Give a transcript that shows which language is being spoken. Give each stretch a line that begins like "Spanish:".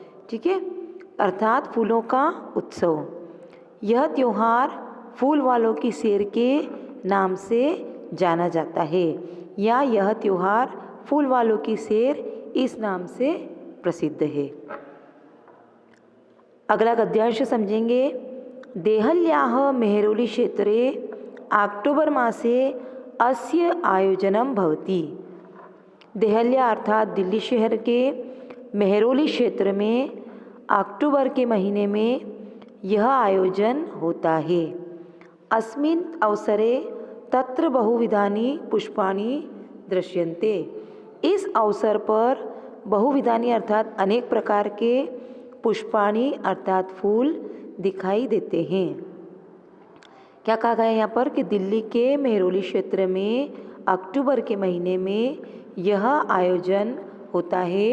Hindi: ठीक है, अर्थात फूलों का उत्सव। यह त्यौहार फूल वालों की सैर के नाम से जाना जाता है, या यह त्यौहार फूल वालों की सैर इस नाम से प्रसिद्ध है। अगला गद्यांश समझेंगे।
Sanskrit: देहल्याः मेहरोली क्षेत्रे अक्टोबर मासे अस्य आयोजनम भवति।
Hindi: देहल्या अर्थात दिल्ली शहर के मेहरोली क्षेत्र में अक्टूबर के महीने में यह आयोजन होता है।
Sanskrit: अस्मिन् अवसरे तत्र बहुविधानि पुष्पाणि दृश्यन्ते।
Hindi: इस अवसर पर बहुविधानि अर्थात अनेक प्रकार के पुष्पाणि अर्थात फूल दिखाई देते हैं। क्या कहा गया यहाँ पर कि दिल्ली के मेहरोली क्षेत्र में अक्टूबर के महीने में यह आयोजन होता है।